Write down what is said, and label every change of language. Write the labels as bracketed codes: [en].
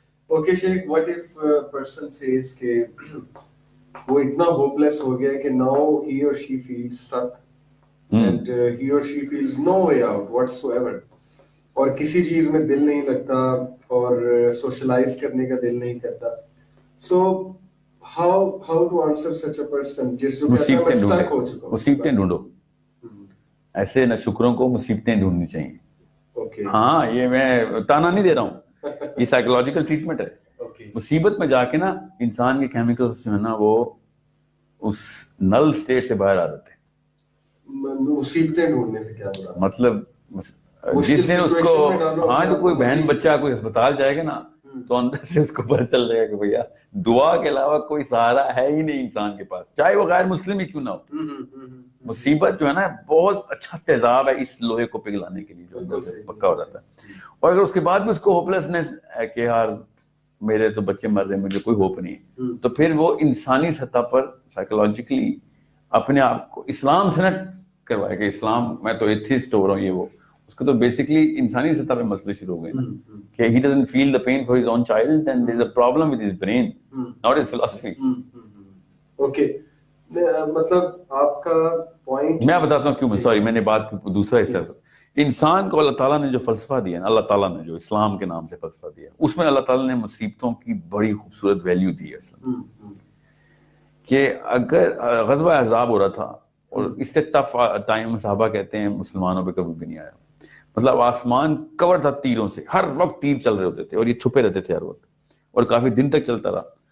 [ur] Okay Sheikh, [en] what if a person says [ur] کہ وہ اتنا ہوپلیس ہو گیا کہ [en] now he or she feels stuck and he or she feels no way out whatsoever, [ur] اور کسی چیز میں دل نہیں لگتا اور سوشلائز کرنے کا دل نہیں کرتا. [en] So how to answer such a person [ur] جس جو مصیبتیں stuck ہو چکا ہوں. مصیبتیں ڈھونڈو. ایسے نہ شکروں کو مصیبتیں ڈھونڈنی چاہیے. اوکے, ہاں یہ میں تانا نہیں دے رہا ہوں, یہ سائیکولوجیکل ٹریٹمنٹ ہے. مصیبت میں جا کے نا انسان کے کیمیکلز جو ہے نا وہ اس نل سٹیٹ سے باہر آ جاتے ہیں. مصیبتیں ڈھونڈنے سے کیا مراد؟ مطلب جس دن اس کو ہاں جو کوئی بہن بچہ کوئی ہسپتال جائے گا نا تو اندر سے اس کو پتہ چل جائے گا کہ بھیا دعا کے علاوہ کوئی سہارا ہے ہی نہیں انسان کے پاس, چاہے وہ غیر مسلم ہی کیوں نہ ہو. مصیبت جو ہے نا بہت اچھا تیزاب ہے اس لوہے کو پگھلانے کے لیے جو اندر سے پکا ہو جاتا ہے. اور اگر اس کے بعد بھی اس کو ہوپلیسنس ہے کہ یار میرے تو بچے مر رہے ہیں, مجھے کوئی ہوپ نہیں ہے, تو پھر وہ انسانی سطح پر سائیکولوجیکلی اپنے آپ کو اسلام سے نہ کروائے کہ اسلام میں تو ایتھیسٹ ہو رہا ہوں, یہ وہ اس کو تو بیسکلی انسانی سطح پہ مسئلے شروع ہو گئے نا کہ [en] he doesn't feel the pain for his own child and there's a problem with his brain, not his philosophy. [ur] Okay مطلب آپ کا پوائنٹ میں بتاتا ہوں کیوں. سوری میں نے بات دوسرا حصہ. انسان کو اللہ تعالیٰ نے جو فلسفہ دیا نا, اللہ تعالیٰ نے جو اسلام کے نام سے فلسفہ دیا, اس میں اللہ تعالیٰ نے مصیبتوں کی بڑی خوبصورت ویلیو دی ہے اصل میں. کہ اگر غزوہ احزاب ہو رہا تھا اور اس سے ٹف ٹائم صحابہ کہتے ہیں مسلمانوں پہ کبھی بھی نہیں آیا, مطلب آسمان کور تھا تیروں سے, ہر وقت تیر چل رہے ہوتے تھے اور یہ چھپے رہتے تھے ہر وقت, اور کافی دن تک چلتا رہا.